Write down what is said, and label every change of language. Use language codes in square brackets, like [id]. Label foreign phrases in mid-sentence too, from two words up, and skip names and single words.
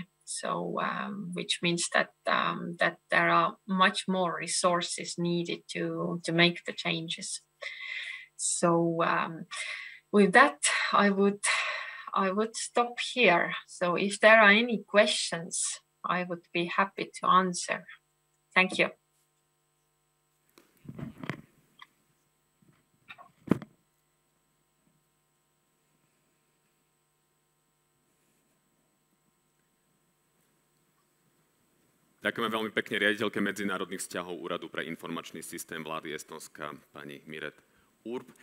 [en] So which means that that there are much more resources needed to make the changes. So with that, I would stop here. So if there are any questions, I would be happy to answer. Thank you. [sk] Ďakujeme veľmi pekne riaditeľke medzinárodných vzťahov Úradu pre informačný systém vlády Estónska, pani Piret Urb.